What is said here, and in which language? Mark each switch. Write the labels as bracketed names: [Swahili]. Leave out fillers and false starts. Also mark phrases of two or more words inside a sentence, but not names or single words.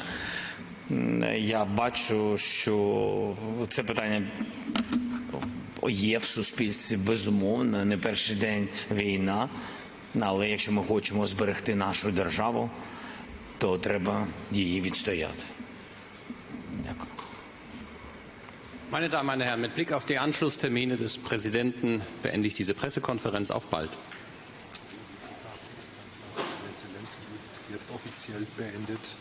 [Ukrainian] Я бачу, що це питання є в суспільстві, безумовно, не перший день війна, але якщо ми хочемо зберегти нашу державу, то треба її відстояти. Дякую. [German] Meine Damen, meine Herren, mit Blick auf die Anschlusstermine des Präsidenten beende ich diese Pressekonferenz auf bald. Jetzt offiziell beendet.